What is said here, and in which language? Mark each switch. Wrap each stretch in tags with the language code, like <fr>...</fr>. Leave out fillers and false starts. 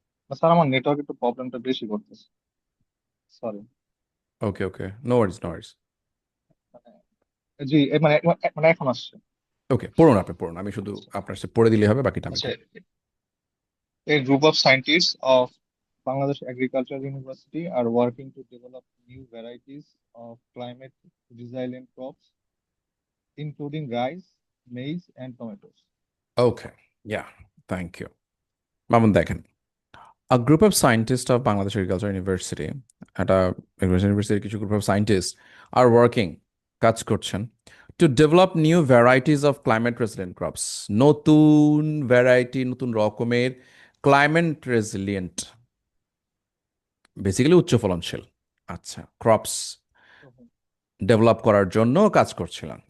<bn>Sir আমার network একটু প্রবলেমটা বেশি করতেছে, সরি।</bn> <en>Okay okay, no worries no worries.</en> <bn>জি এখন আসছে। ওকে, পড়ুন, আপনি পড়ুন, আমি শুধু আপনার সাথে পড়ে দিলেই হবে, বাকিটা আমি আচ্ছা, করব।</bn> <en>a group of scientists of Bangladesh Agricultural University are working to develop new varieties of climate resilient crops, including rice, maize, and tomatoes. Okay, yeah, thank you.</en> <bn>Mamun দেখেন,</bn> <en>a group of scientist of Bangladesh agriculture university,</en> <bn>একটা agriculture ইউনিভার্সিটির কিছু group of scientist are working, কাজ করছেন,</bn> <en>to develop new varieties of climate resilient crops,</en> <bn>নতুন variety, নতুন রকমের climate রেসিলিয়েন্ট, basically উচ্চ ফলনশীল, আচ্ছা, ক্রপস ডেভেলপ করার জন্য কাজ করছিলাম।</bn>